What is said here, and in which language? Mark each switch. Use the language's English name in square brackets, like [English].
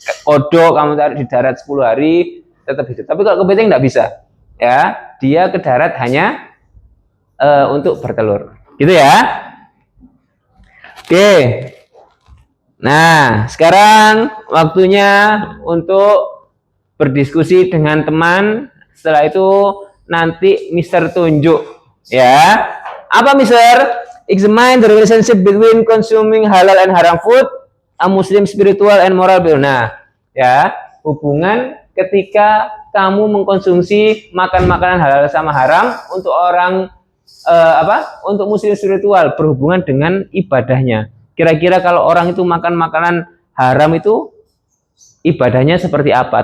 [Indonesian] Kodok kamu taruh di darat 10 hari tetap hidup. Tapi kalau kepiting tidak bisa, ya, dia ke darat hanya untuk bertelur, gitu ya. Oke. Nah, sekarang waktunya untuk berdiskusi dengan teman. Setelah itu nanti Mister tunjuk, ya. Apa Mister? [English] Examine the relationship between consuming halal and haram food, a Muslim spiritual and moral value. [Indonesian] Nah, ya, hubungan ketika kamu mengkonsumsi makan makanan halal sama haram untuk orang untuk Muslim spiritual berhubungan dengan ibadahnya. Kira-kira kalau orang itu makan makanan haram itu ibadahnya seperti apa?